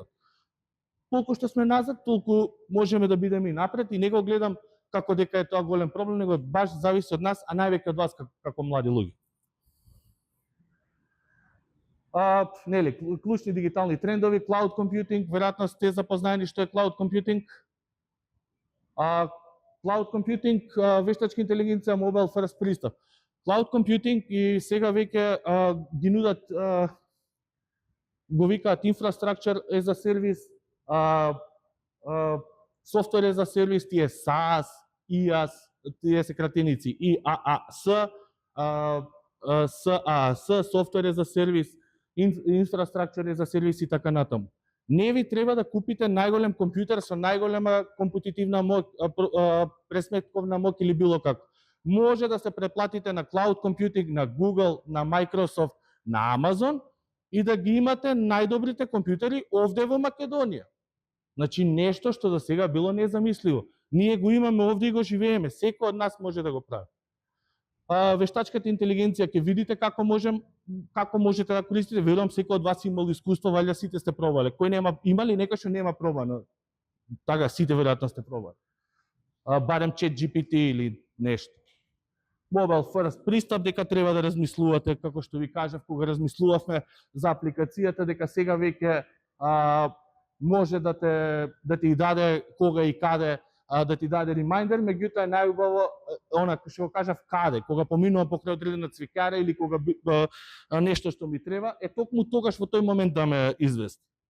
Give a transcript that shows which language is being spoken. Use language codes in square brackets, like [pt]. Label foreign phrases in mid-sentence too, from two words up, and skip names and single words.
[mk] Колку што сме назад, толку можеме да бидеме и напред и не го гледам како дека е тоа голем проблем, него баш зависи од нас, а највеќе од вас како млади луѓе. Нели, клучни дигитални трендови, [en] cloud computing, [mk] веројатно сте запознаени што е [en] cloud computing. Cloud computing, [mk] вештачка интелигенција, [en] mobile first [mk] пристап. [en] Cloud computing [mk] и сега веќе ги нудат, го викаат [en] infrastructure as a service, software as a service, [mk] тие SaaS, IaaS, тие се кратеници, [en] IaaS, SaaS, software as a service, infrastructure as a service [mk] и така натаму. Не ви треба да купите најголем компјутер со најголема компутитивна моќ, пресметковна моќ или било како. Може да се преплатите на [en] cloud computing, [mk] на Google, на Microsoft, на Amazon и да ги имате најдобрите компјутери овде во Македонија. Значи нешто што до сега било незамисливо. Ние го имаме овде и го живееме, секој од нас може да го прави. Вештачката интелигенција ќе видите како можете да користите. Верувам секој од вас имал искуство, валја сите сте пробале. Кој нема, има ли некој што нема пробано? Така сите веројатно сте пробале. Барем ChatGPT или нешто. [en] Mobile first [mk] пристап, дека треба да размислувате, како што ви кажав кога размислувавме за апликацијата, дека сега веќе може да ти даде кога и каде да ти даде ремайндер, меѓутоа е најубаво она што го кажав каде, кога поминувам покрај одредена цвикара или кога нешто што ми треба, е токму тогаш во тој момент да ме извести.